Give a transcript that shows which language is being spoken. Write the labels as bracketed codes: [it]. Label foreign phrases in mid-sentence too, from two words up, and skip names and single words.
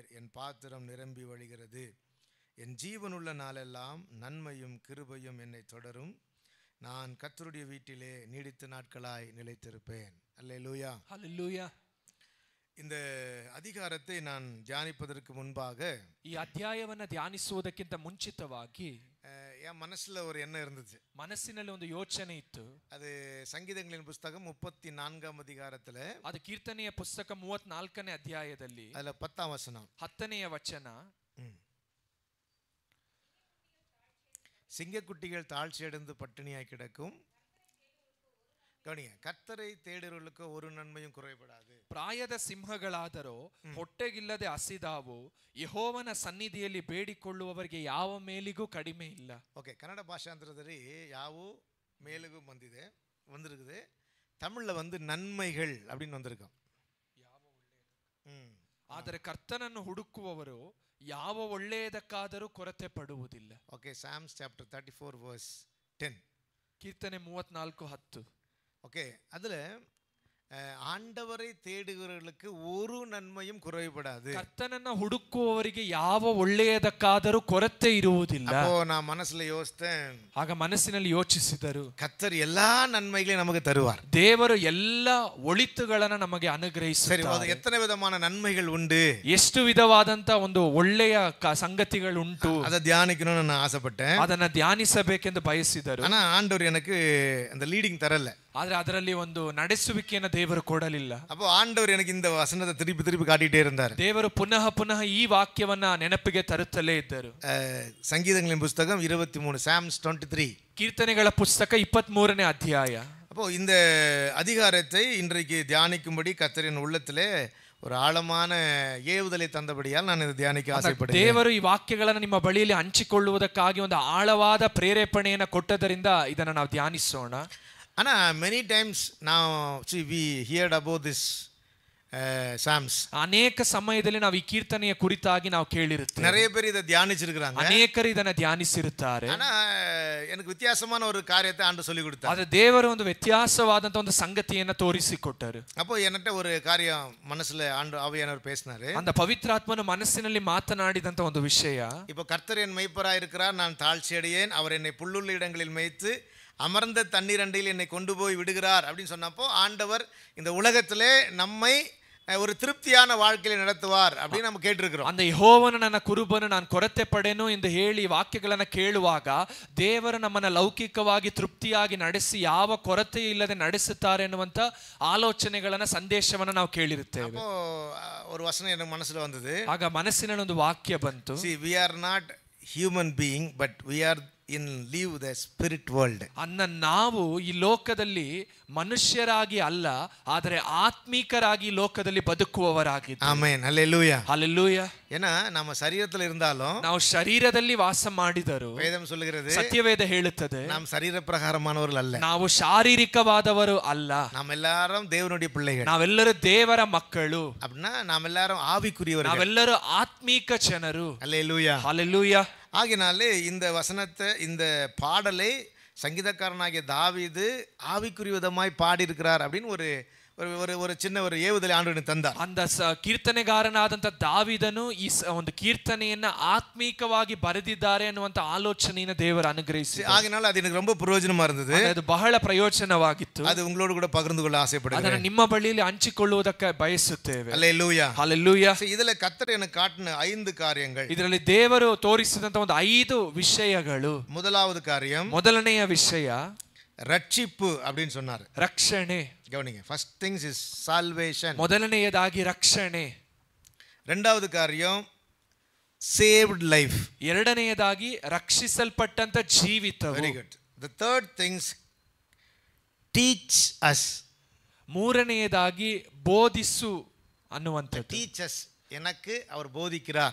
[ta] என் பாத்திரம் நிரம்பி வழிகிறது. என் ஜீவனுள்ள நாளெல்லாம் நன்மையும் கிருபையும் என்னை தொடரும். நான் கர்த்தருடைய வீட்டிலே நீடித்த நாட்களாய் நிலைத்திருப்பேன். அல்லேலூயா. ஹல்லேலூயா. இந்த அதிகாரத்தை நான் தியானிப்பதற்கு முன்பாக, [kn] ಈ ಅಧ್ಯಾಯವನ್ನು ಧ್ಯಾನಿಸುವುದಕ್ಕಿಂತ ಮುಂಚಿತವಾಗಿ [ta] என் மனசுல ஒரு எண்ணம் இருந்துச்சு. [kn] ಮನಸ್ಸಿನಲ್ಲಿ ಒಂದು ಯೋಚನೆ ಇತ್ತು. [ta] அது சங்கீதங்களின் புஸ்தகம் 34ஆம் அதிகாரத்துல, [kn] ಅದು ಕೀರ್ತನೆಯ ಪುಸ್ತಕ 34ನೇ ಅಧ್ಯಾಯದಲ್ಲಿ [ta] அதுல 10ஆம் வசனம், [kn] 10ನೇ ವಚನ, [ta] சிங்கக்குட்டிகள் தாழ்ச்சியடைந்து பட்டினியாய் கிடக்கும். கவனிங்க, கர்த்தரை தேடுறவர்களுக்கு ஒரு நன்மையும் குறைபடாது. [kn] ಪ್ರಾಯದ ಸಿಂಹಗಳಾದರೂ ಹೊಟ್ಟೆಗಿಲ್ಲದೆ ಹಸಿದಾವು. ಯೆಹೋವನ ಸನ್ನಿಧಿಯಲ್ಲಿ ಬೇಡಿಕೊಳ್ಳುವವರಿಗೆ ಯಾವ ಮೇಲಿಗೂ ಕಡಿಮೆ ಇಲ್ಲ. ಓಕೆ, ಕನ್ನಡ ಭಾಷಾಂತರದಲ್ಲಿ ಯಾವ ಮೇಲಿಗೂ வந்திருக்குது. [ta] தமிழ்ல நன்மைகள் அப்படின்னு வந்திருக்கும். [kn] ಆದರೆ ಕರ್ತನನ್ನು ಹುಡುಕುವವರು ಯಾವ ಒಳ್ಳೆಯದಕ್ಕಾದರೂ ಕೊರತೆ ಪಡುವುದಿಲ್ಲ. ಓಕೆ, [en] Psalms chapter 34 verse 10. [kn] ಕೀರ್ತನೆ 34:10. [ta] ஓகே, அதில் ஆண்டவரை தேடுகிறவர்களுக்கு ஒரு நன்மையும் குறைபடாது. [kn] ಕರ್ತನನ್ನು ಹುಡುಕುವವರಿಗೆ ಯಾವ ಒಳ್ಳೆಯದಕ್ಕಾದರೂ ಕೊರತೆ ಇರುವುದಿಲ್ಲ. [ta] அப்போ நான் மனசுல யோசித்தேன், [kn] ಆಗ ಮನಸ್ಸಿನಲ್ಲಿ ಯೋಚಿಸಿದರು, [ta] கர்த்தர் எல்லா நன்மைகளையும் நமக்கு தருவார். [kn] ದೇವರು ಎಲ್ಲ ಒಳಿತುಗಳನ್ನು ನಮಗೆ ಅನುಗ್ರಹಿಸುತ್ತಾರೆ. [ta] சரி, அது எத்தனை விதமான நன்மைகள் உண்டு, [kn] ಎಷ್ಟು ವಿಧವಾದಂತ ಒಂದು ಒಳ್ಳೆಯ ಸಂಗತಿಗಳು ಉಂಟು, [ta] அதை தியானிக்கணும்னு நான் ஆசைப்பட்டேன். [kn] ಅದನ್ನ ಧ್ಯಾನಿಸಬೇಕೆಂದು ಬಯಸಿದರು. [ta] ஆனா ಆண்டவர் எனக்கு அந்த லீடிங் தரல. [kn] ಆದ್ರೆ ಅದರಲ್ಲಿ ಒಂದು ನಡೆಸುವಿಕೆಯನ್ನು ದೇವರು ಕೊಡಲಿಲ್ಲ. [ta] அப்போ ஆண்டவர் எனக்கு இந்த வசனத்தை திருப்பி காட்டிட்டே இருந்தார். [kn] ದೇವರು ಪುನಃ ಈ ವಾಕ್ಯವನ್ನ ನೆನಪಿಗೆ ತರುತ್ತಲೇ ಇದ್ದರು. [ta] சங்கீதங்களின் புஸ்தகம் 23, Psalms 23, [kn] ಕೀರ್ತನೆಗಳ ಪುಸ್ತಕ 23ನೇ ಅಧ್ಯಾಯ. [ta] அப்போ இந்த அதிகாரத்தை இன்றைக்கு தியானிக்கும்படி கர்த்தரின் உள்ளத்திலே ஒரு ஆழமான ஏவுதலை தந்தபடியால் நான் இதை தியானிக்க ஆசைப்படுகிறேன். [kn] ದೇವರು ಈ ವಾಕ್ಯಗಳನ್ನು ನಿಮ್ಮ ಬಳಿಯಲ್ಲಿ ಹಂಚಿಕೊಳ್ಳುವುದಕ್ಕಾಗಿ ಒಂದು ಆಳವಾದ ಪ್ರೇರೇಪಣೆಯನ್ನು ಕೊಟ್ಟದರಿಂದ ಇದನ್ನು ನಾವು ಧ್ಯಾನಿಸೋಣ. [en] ஆனா many times now we heard about this Psalms. [kn] ಅನೇಕ ಸಮಯದಲ್ಲಿ ನಾವು ಈ ಕೀರ್ತನೆಯ ಕುರಿತಾಗಿ ನಾವು ಕೇಳಿರುತ್ತೇವೆ. [ta] நிறைய பேர் இதை தியானிச்சிருக்காங்க, [kn] ಅನೇಕರು ಇದನ್ನ ಧ್ಯಾನಿಸಿರುತ್ತಾರೆ. [ta] ஆனா எனக்கு வித்தியாசமான ஒரு காரியத்தை ஆண்டவர் சொல்லி கொடுத்தார். [kn] ಆದ್ರೆ ದೇವರು ಒಂದು ವ್ಯತ್ಯಾಸವಾದಂತ ಒಂದು ಸಂಗತಿಯನ್ನು ತೋರಿಸಿಕೊಟ್ಟರು. [ta] அப்போ என்னட்ட ஒரு காரியம் மனசுல ஆவியானவர் பேசினாரு. [kn] அந்த ಪವಿತ್ರಾತ್ಮನು ಮನಸ್ಸಿನಲ್ಲಿ ಮಾತನಾಡಿದಂತ ಒಂದು ವಿಷಯ, [ta] இப்போ கர்த்தர் என் மேய்ப்பராய் இருக்கிறார், நான் தாழ்ச்சி அடையேன். அவர் என்னை புல்லுள்ள இடங்களில் மேய்த்து அமர்ந்த தண்ணீர் அண்டையில் என்னை கொண்டு போய் விடுகிறார் அப்படின்னு சொன்னப்போ ஆண்டவர் இந்த உலகத்திலே நம்மை ஒரு திருப்தியான வாழ்க்கையை நடத்துவார் அப்படின்னு நம்ம கேட்டிருக்கிறோம். [kn] அந்த ಯೆಹೋವನು ನನ್ನ ಕುರುಬನು, ನಾನು ಕೊರತೆ ಪಡೆನು ಎಂದು ಹೇಳಿ ವಾಕ್ಯಗಳನ್ನು ಕೇಳುವಾಗ ದೇವರು ನಮ್ಮನ್ನ ಲೌಕಿಕವಾಗಿ ತೃಪ್ತಿಯಾಗಿ ನಡೆಸಿ ಯಾವ ಕೊರತೆ ಇಲ್ಲದೆ ನಡೆಸುತ್ತಾರೆ ಎನ್ನುವಂತ ಆಲೋಚನೆಗಳನ್ನ ಸಂದೇಶವನ್ನ ನಾವು ಕೇಳಿರುತ್ತೇವೆ. [ta] அப்போ ஒரு வசனம் எனக்கு மனசுல வந்தது. [kn] ಆಗ ಮನಸ್ಸಿನಲ್ಲಿ ಒಂದು ವಾಕ್ಯ ಬಂತು. [en] See, we are not human being, but we are live the spirit world. [kn] ನಾವು ಈ ಲೋಕದಲ್ಲಿ ಮನುಷ್ಯರಾಗಿ ಅಲ್ಲ, ಆದರೆ ಆತ್ಮೀಕರಾಗಿ ಲೋಕದಲ್ಲಿ ಬದುಕುವವರಾಗಿದ್ದೇವೆ. ಆಮೆನ್, ಹಲ್ಲೆಲೂಯಾ. ಹಲ್ಲೆಲೂಯಾ. [ta] ஏன்னா நம்ம சரீரத்தில் இருந்தாலும் [kn] ನಾವು ಶರೀರದಲ್ಲಿ ವಾಸ ಮಾಡಿದರು [ta] வேதம் சொல்லுகிறது [kn] ಸತ್ಯವೇದ ಹೇಳುತ್ತದೆ [ta] நாம் சரீர பிரகாரமானவர்கள் அல்ல, [kn] ನಾವು ಶಾರೀರಿಕವಾದವರು ಅಲ್ಲ, [ta] நாம் எல்லாரும் தேவனுடைய பிள்ளைகள். [kn] ನಾವೆಲ್ಲರೂ ದೇವರ ಮಕ್ಕಳು, [ta] அப்படின்னா நாம் எல்லாரும் ஆவிக்குரியவர்கள். [kn] ನಾವೆಲ್ಲರೂ ಆತ್ಮೀಕ ಜನರು. [ta] ஹல்லேலூயா. [kn] ಹಲ್ಲೆಲೂಯಾ. [ta] ஆகினாலே இந்த வசனத்தை, இந்த பாடலை சங்கீதக்காரனாகிய தாவீது ஆவிக்குரிய விதமாய் பாடியிருக்கிறார் அப்படின்னு ஒரு ஒரு சின்ன ஒரு ஏவுதலை ஆண்டவனுக்கு தந்தார். [kn] அந்த ಕೀರ್ತನೆಗಾರನಾದಂತ ದಾವಿದನು ಈ ಒಂದು ಕೀರ್ತನೆಯನ್ನ ಆತ್ಮೀಕವಾಗಿ ಬರೆದಿದ್ದಾರೆ ಅನ್ನುವಂತ ಆಲೋಚನೆಯನ್ನು ದೇವರು ಅನುಗ್ರಹಿಸಿ, [ta] ஆகினால அது எனக்கு ரொம்ப பிரயோஜனமா இருந்தது. [kn] ಅದು ಬಹಳ ಪ್ರಯೋಜನವಾಗಿತ್ತು. [ta] அது உங்களோடு கூட பகிர்ந்து கொள்ள ஆசைப்படுகிறேன். [kn] ಅದನ್ನು ನಿಮ್ಮ ಬಳಿಯಲ್ಲಿ ಹಂಚಿಕೊಳ್ಳುವುದಕ್ಕೆ ಬಯಸುತ್ತೇವೆ. [ta] ஹல்லேலூயா. [kn] ಹಲ್ಲೆಲೂಯಾ. [ta] இதுல கர்த்தர் எனக்கு காட்டின 5 காரியங்கள். [kn] ಇದರಲ್ಲಿ ದೇವರು ತೋರಿಸಿದಂತ ಒಂದು 5 ವಿಷಯಗಳು. [ta] முதலாவது காரியம், [kn] ಮೊದಲನೆಯ ವಿಷಯ [ta] ரட்சிப்பு அப்படின்னு சொன்னார். [kn] ರಕ್ಷಣೆ. [en] கவனிங்க, first things is salvation. [kn] ಮೊದಲನೆಯದಾಗಿ ರಕ್ಷಣೆ. [ta] இரண்டாவது காரியம் [en] saved life. [kn] ಎರಡನೆಯದಾಗಿ ರಕ್ಷಿಸಲ್ಪಟ್ಟಂತ ಜೀವಿತವು. [en] Very good. The third things teach us. [kn] ಮೂರನೆಯದಾಗಿ ಬೋಧಿಸು ಅನ್ನುವಂಥದ್ದು. [en] Teach us, [ta] எனக்கு அவர் போதிக்கிறார்.